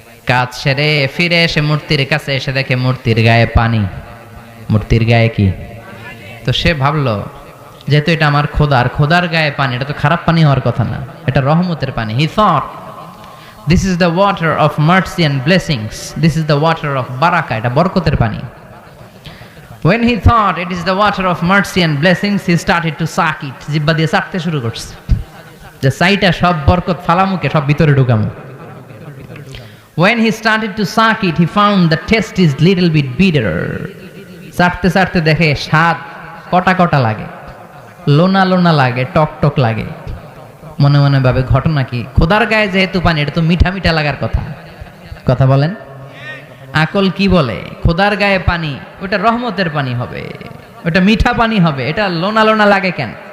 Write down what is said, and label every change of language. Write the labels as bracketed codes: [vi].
[bn] কাজ সেরে ফিরে এসে মূর্তির কাছে এসে দেখে মূর্তির গায়ে পানি। মূর্তির গায়ে কি? তো সে ভাবলো, যেহেতু এটা আমার খোদার, খোদার গায়ে পানি, এটা তো খারাপ পানি হওয়ার কথা না, এটা রহমতের পানি। [en] he thought, this is the water of mercy and blessings, this is the water of বারাকা, [bn] এটা বরকতের পানি। [en] When he thought it is the water of mercy and blessings, he started to suck it. [bn] জিহ্বা দিয়ে চাটতে শুরু করছে, যে সাইটা সব বরকত ফালামুকে সব ভিতরে ঢুকামু। [en] When he started to suck it, he found the taste is little bit bitter. [bn] চাটতে চাটতে দেখে স্বাদ কটা কটা লাগে, লোনা লোনা লাগে, টক টক লাগে। মনে মনে ভাবে ঘটনা কি, খোদার গায়ে যেহেতু পানি, এটা তো মিঠা মিঠা লাগার কথা। কথা বলেন, আকল কি বলে? খোদার গায়ে পানি, ওটা রহমতের পানি হবে, ওটা মিঠা পানি হবে, এটা লোনা লোনা লাগে কেন?